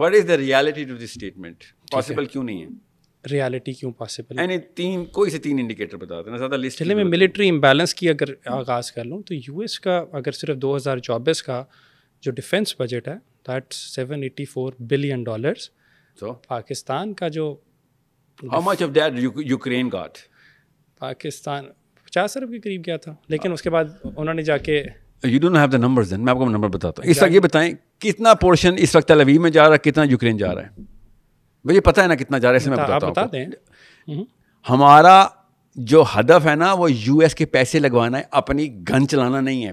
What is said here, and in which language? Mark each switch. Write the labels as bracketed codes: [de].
[en] What is the reality to this statement? [ur] Possible کیوں نہیں ہے؟ ریالٹی کیوں پاسبل ہے؟ یعنی کوئی سے 3 انڈیکیٹر بتا دینا زیادہ لسٹ. چلے میں ملٹری امبیلنس کی اگر آغاز کر لوں تو US کا اگر صرف 2024 کا جو ڈیفینس بجٹ ہے [en] That's $784 billion. So [ur] پاکستان کا جو [en] how much of that Ukraine got? [ur] Pakistan 50 ارب کے قریب گیا تھا, لیکن اس کے بعد انہوں نے جا کے [en] You don't have the numbers then. [ur] میں آپ کو نمبر بتاتا ہوں. اس وقت یہ بتائیں کتنا پورشن اس وقت تل اویو میں جا رہا ہے, کتنا یوکرین جا رہا ہے؟ مجھے پتہ ہے نا کتنا جا رہا ہے, اس میں بتاتا ہوں. بتا دیں. ہمارا جو ہدف ہے نا وہ US کے پیسے لگوانا ہے, اپنی گن چلانا نہیں ہے.